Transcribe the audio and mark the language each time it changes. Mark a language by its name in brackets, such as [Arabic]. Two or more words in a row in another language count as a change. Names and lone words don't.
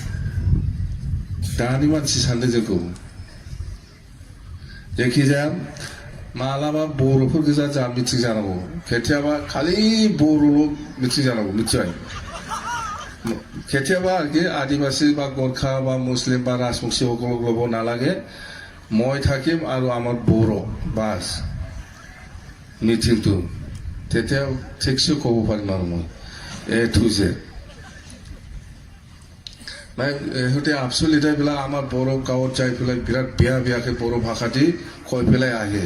[Bodo] दानि मानसि सानदों जोंखौ। जायखिजाया मालाबा बर'फोर गोजा जा मिथिं जानांगौ, खेथियाबा खालि बर'ल' मिथिं जानांगौ मिथिबाय। खेथियाबा आरोखि [Assamese] आदिबासী বা গোর্খা বা মুসলিম বা রাজবংশী সকল ল'ব নালাগে। মই থাকিম আৰু আমাৰ বড়ো বাছ মিটিংটো তেতিয়া ঠিকছে ক'ব পাৰিম আৰু মই [English] A to Z. [Assamese] সিহঁতে আবচু লিডাৰবিলাক আমাৰ বড়ো গাঁৱত যাই পেলাই বিৰাট বেয়াকৈ বড়ো ভাষা দি কৈ পেলাই আহে।